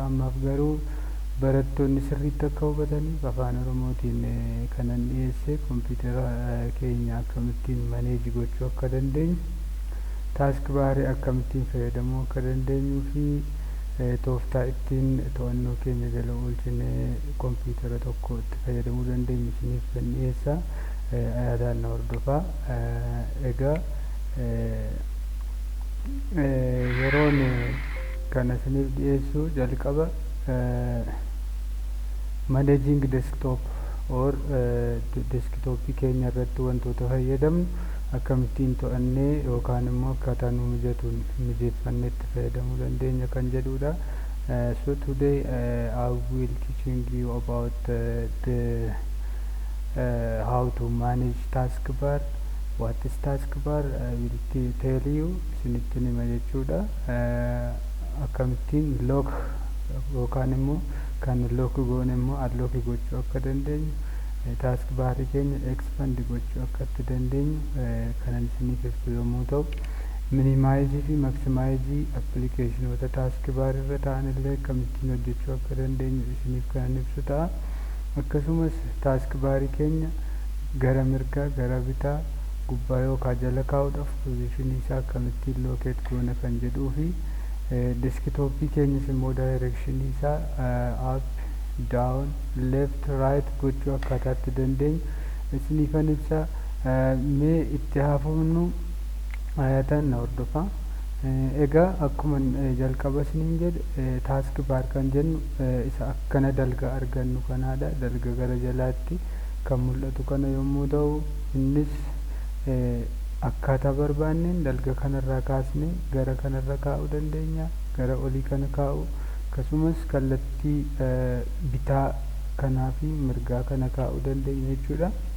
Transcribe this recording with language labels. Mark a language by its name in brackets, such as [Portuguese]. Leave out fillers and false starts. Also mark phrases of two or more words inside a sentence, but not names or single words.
[Oromo] Ammaaf garuu barattoonni sirriitti akka hubataniif afaan Oromootiin kanan dhiyeesse kompiitara keenya akkamittiin maneej gochuu akka dandeenyu, taask baarii akkamittiin fayyadamuu akka dandeenyuu fi tooftaa ittiin to'annoo keenya jala oolchinee kompiitara tokko itti fayyadamuu dandeenyu isiniif kan dhiyeessa. Yaadaan na hordofaa. Egaa yeroon kana isiniif dhiyeessu jalqaba [English] managing desktop or [Oromo] desktopii keenya irratti wantoota fayyadamnu akkamittiin to'annee yookaan immoo akkaataa nu mijatuun mijeeffannee itti fayyadamuu dandeenya kan jedhudha. [English] So today I will teaching you about how to manage taskbar. What is taskbar? I will tell you [Oromo] isinitti nima jechuudha. Akkamittiin lock yookaan immoo kan lock goone immoo unlock gochuu akka dandeenyu, taskbarii keenya expand gochuu akka itti dandeenyu kanan isiniif ibsu yommuu ta'u, minimize fi maximize applicationoota taskbar irra ta'an illee akkamittiin hojjechuu akka dandeenyu isiniif kanan ibsu ta'a. Akkasumas taskbarii keenya gara mirgaa gara bitaa gubbaa yookaan jala kaa'uudhaaf positionii isaa akkamittiin locate goona kan jedhuu fi desktopii keenyas immoo directionii isaa [English] up down left right [Oromo] gochuu akkaataa itti dandeenyu isiniifan ibsa. Mee itti haafufnu ayatan na hordofaa. Egaa akkuma jalqaba isiniin jedhe taskbar kan jennu isa akkana dalga argannu kanaadha. Dalga gara jalaatti kan mul'atu kana yommuu ta'u, innis akkaataa barbaanneen dalga kanarraa kaasnee gara kanarra kaa'uu dandeenya, gara olii kana kaa'u, akkasumas kallattii bitaa kanaa fi mirgaa kana kaa'uu dandeenya jechuudha.